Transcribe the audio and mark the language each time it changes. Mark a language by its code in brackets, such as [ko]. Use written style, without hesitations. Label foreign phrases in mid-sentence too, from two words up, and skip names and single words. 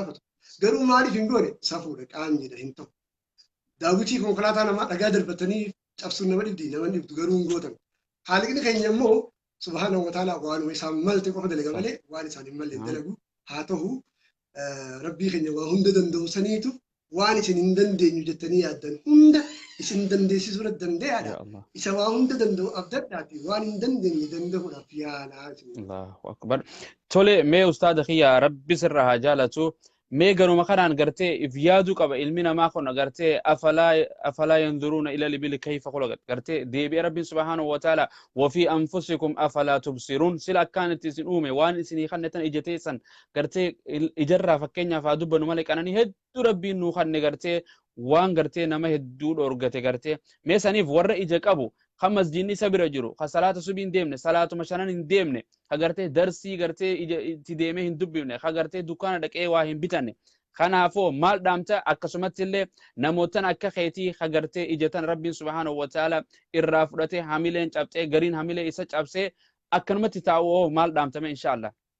[om] gaafatu garuu maaliif hin goone safuudha qaamniidha hin ta'u daawwitii konkolaataa namaa dhagaa darbatanii cabsuun nama dhibdi nama dhibdu garuu hin gootan haaliqni keenya immoo [ar] سبحانه وتعالى [om] waanuma isaan malte qofa dalaga malee waan isaan hin malle dalagu haa ta'u rabbii keenya waa hunda danda'u saniitu waan isin hin dandeenyu jettanii yaaddan hunda isin dandeessisuu irra dande'aadha isa waa hunda danda'u abdadhaati waan hin dandeenye danda'uudhaaf yaalaa [ar] الله أكبر [om] tole mee ustaada kiyya rabbi sirra haa jaalatu mee ganuma kanaan gartee if yaaduu qaba ilmi namaa kun gartee [ar] أفلا ينظرون إلى الإبل كيف خلقت [om] gartee deebi'ee rabbiin subhaanahu [ar] وتعالى وفي أنفسكم أفلا تبصرون [om] sila akkaanitti isin uume waan isinii kannetan ija teessan gartee ijarraa fakkeenyaaf haa dubbannu malee qananii hedduu rabbiin nuu kanne gartee waan gartee nama hedduu dhorgate gartee mee saniif warra ija qabu kan masjidni isa bira jiru kan salaata subii hin deemne salaatuma shanan hin deemne kan gartee darsii gartee itti deemee hin dubbifne kan gartee dukkaana dhaqee waa hin bitanne kanaafoo maal dhaamta akkasumatti illee namootan akka keetii kan gartee ijatan rabbiin [ar] سبحانه وتعالى [om] irraa fudhatee hamileen cabxee gariin hamilee isa cabsee akkanumatti taa'uu maal dhaamtame inshallah